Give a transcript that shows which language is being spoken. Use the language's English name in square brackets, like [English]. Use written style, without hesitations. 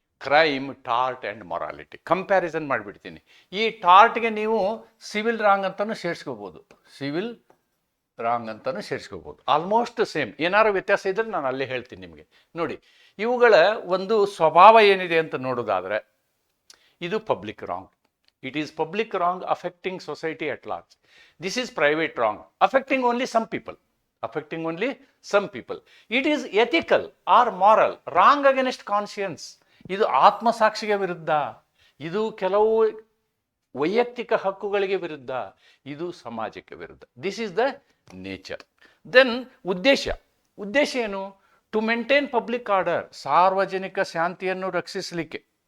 [Kannada] Crime, tort and morality. Comparison ಮಾಡಿಬಿಡ್ತೀನಿ. ಈ ಟಾರ್ಟ್ಗೆ ನೀವು ಸಿವಿಲ್ ರಾಂಗ್ ಅಂತಲೂ ಸೇರಿಸ್ಕೋಬೋದು, ಸಿವಿಲ್ ರಾಂಗ್ ಅಂತಲೂ ಸೇರಿಸ್ಕೋಬೋದು. Almost same. ಏನಾದ್ರು ವ್ಯತ್ಯಾಸ ಇದ್ದರೆ ನಾನು ಅಲ್ಲೇ ಹೇಳ್ತೀನಿ ನಿಮಗೆ. ನೋಡಿ, ಇವುಗಳ ಒಂದು ಸ್ವಭಾವ ಏನಿದೆ ಅಂತ ನೋಡೋದಾದರೆ, ಇದು public wrong. [English] It is public wrong affecting society at large. This is private wrong affecting only some people. affecting only some people. It is ethical or moral, wrong against conscience. [Kannada] ಇದು ಆತ್ಮಸಾಕ್ಷಿಗೆ ವಿರುದ್ಧ, ಇದು ಕೆಲವು ವೈಯಕ್ತಿಕ ಹಕ್ಕುಗಳಿಗೆ ವಿರುದ್ಧ, ಇದು ಸಮಾಜಕ್ಕೆ ವಿರುದ್ಧ. [English] This is the nature. Then [Kannada] ಉದ್ದೇಶ ಏನು? [English] to maintain public order, [Kannada] ಸಾರ್ವಜನಿಕ ಶಾಂತಿಯನ್ನು ರಕ್ಷಿಸಲಿಕ್ಕೆ.